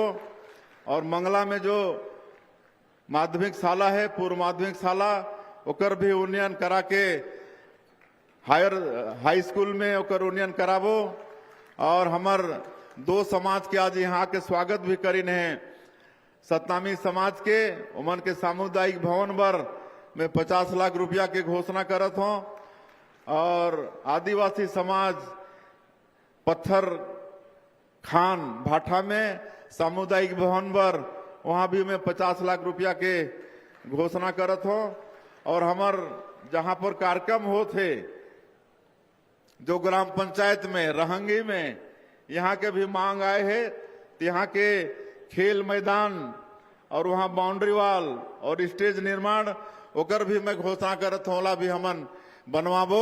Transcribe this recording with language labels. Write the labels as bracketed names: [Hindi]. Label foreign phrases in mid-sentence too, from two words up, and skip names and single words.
[Chhattisgarhi] और मंगला में जो माध्यमिक शाला है, पूर्व माध्यमिक शाला, ओकर भी उन्नयन करा के [English] high school [Chhattisgarhi] में ओकर उन्नयन कराबो। और हमार दो समाज के आज यहाँ के स्वागत भी करीन है। सतनामी समाज के उमन के सामुदायिक भवन पर मैं 50 लाख रुपया के घोषणा करत हूँ। और आदिवासी समाज पत्थर खान भाठा में सामुदायिक भवन पर वहां भी मैं 50 लाख रुपया के घोषणा करत हूँ। और हमार जहां पर कार्यक्रम होते जो ग्राम पंचायत में रहंगी में, यहाँ के भी मांग आए है, तो यहाँ के खेल मैदान और वहाँ [English] boundary wall [Chhattisgarhi] और स्टेज निर्माण ओकर भी मैं घोषणा करत हूँ, ओला भी हमन बनवाबो।